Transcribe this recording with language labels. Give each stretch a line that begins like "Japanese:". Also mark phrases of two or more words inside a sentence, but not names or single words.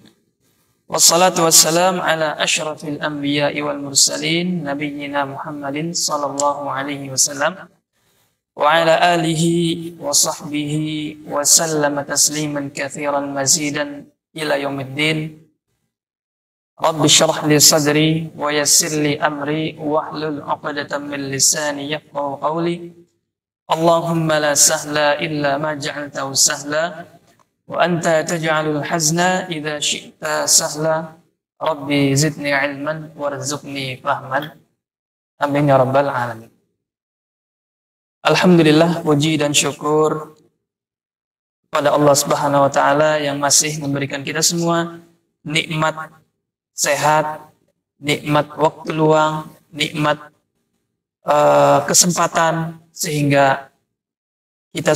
Arabic: والصلاة والسلام على أشرف الأنبياء والمرسلين نبينا محمد صلى الله عليه وسلم وعلى آله وصحبه وسلم تسليما كثيرا مزيدا إلى يوم الدين. رب اشرح لي صدري ويسر لي أمري واحلل عقدة من لساني يفقهوا قولي. اللهم لا سهل إلا ما جعلته سهلا وأنت تجعل الحزن إذا شئت سهلا. رب زدني علما وارزقني فهما. آمين يا رب العالمين.
Indonesian: Alhamdulillah, puji dan syukur pada Allah
Arabic: سبحانه وتعالى
Indonesian: yang masih memberikan kita semua nikmat sehat, nikmat waktu luang, nikmat kesempatan sehingga kita